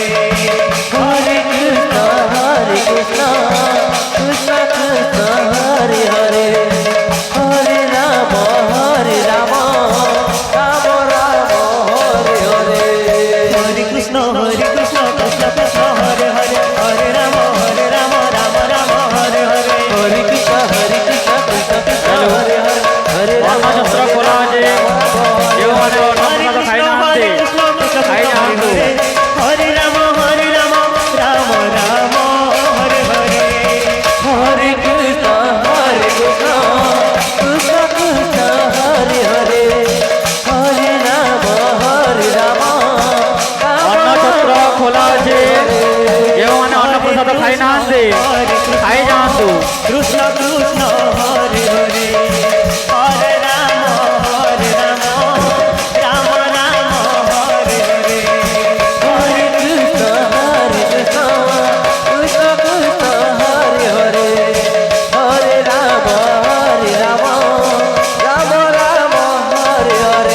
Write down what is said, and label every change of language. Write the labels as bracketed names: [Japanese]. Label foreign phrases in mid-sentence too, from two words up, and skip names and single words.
[Sanskrit] Hare Krishna, Krishna Krishna, Hare Hare, Hare Rama, Rama Rama, Hare Hare. Hare Krishna, Krishna Krishna, Hare Hare, Hare Rama, Rama Rama, Hare Hare. Hare Krishna, Krishna Krishna, Hare Hare, Hare Rama, [Bangla] শস্ত্র খোলা আছে কেউ মানে অন্য কোনো খাই না আনতে খাই না আনতো [Sanskrit] Hare Rama, Rama Rama, Hare Hare. Hare Krishna, Krishna Krishna, Hare Hare, Hare Rama, Rama [Bangla] অন্ন ছত্র খোলা আছে কেউ মানে অন্ন প্রসাদ খাই না আনতে খাই না আনতো [Sanskrit] Krishna Krishna, Hare Hare, Hare Rama, Rama Rama, Hare Hare. Hare Krishna, Krishna Krishna, Hare Hare, Hare Rama, Rama Rama, Hare Hare.